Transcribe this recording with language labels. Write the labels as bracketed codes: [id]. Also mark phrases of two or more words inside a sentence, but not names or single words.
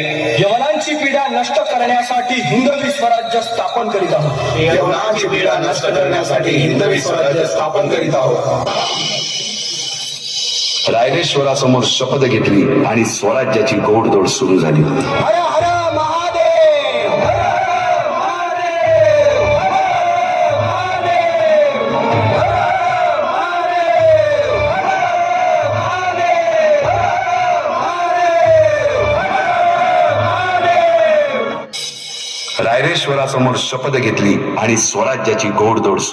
[mr] यवनांची पीडा नष्ट करण्यासाठी हिंदवी स्वराज्य स्थापन करीत आहोत. यवनांची पीडा नष्ट करण्यासाठी हिंदवी स्वराज्य स्थापन करीत आहोत. रायरेश्वरासमोर शपथ घेतली आणि स्वराज्याची घोडदौड सुरू झाली. हर हर महादेव, हर हर महादेव, हर हर महादेव, हर हर महादेव, हर हर महादेव, हर हर महादेव. रायरेश्वरासमोर शपथ घेतली आणि स्वराज्याची घोडदौड सुरू